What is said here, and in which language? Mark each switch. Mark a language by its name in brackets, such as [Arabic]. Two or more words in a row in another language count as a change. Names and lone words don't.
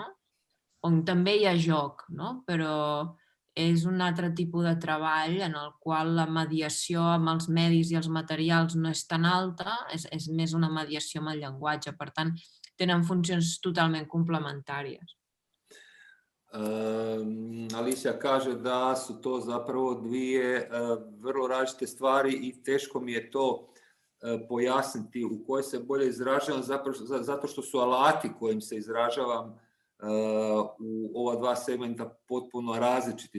[Catalan] On també hi ha joc, no? Però és un altre tipus de treball en el qual la mediació amb els medis i els materials no és tan alta, és més una mediació amb el llenguatge. Per tant, tenen funcions totalment complementàries. [Croatian] Alicija kaže da su to zapravo dvije vrlo različite stvari i teško mi je to pojasniti u kojoj se bolje izražavam, zato što su alati kojim se izražavam u ova dva segmenta potpuno različiti.